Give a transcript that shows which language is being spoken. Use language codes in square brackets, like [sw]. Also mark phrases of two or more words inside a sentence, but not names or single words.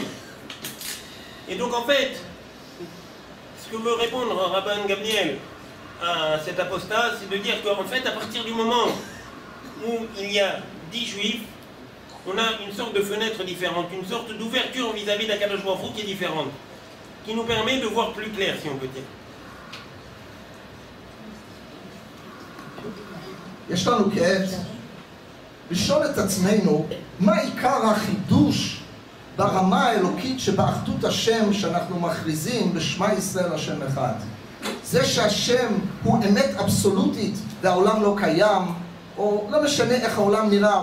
[fr] Et donc en fait, ce que veut répondre Rabban Gamliel à cet apostat, c'est de dire qu'en fait, à partir du moment où il y a 10 juifs, on a une sorte de fenêtre différente, une sorte d'ouverture vis-à-vis d' [he] הקדוש ברוך הוא [fr] qui est différente, qui nous permet de voir plus clair, si on peut dire. [he] יש לנו כעת לשאול את עצמנו מה עיקר החידוש ברמה האלוקית שבאחדות השם שאנחנו מכריזים בשמה ישראל השם אחד. זה שהשם הוא אמת אבסולוטית והעולם לא קיים, או לא משנה איך העולם נראה,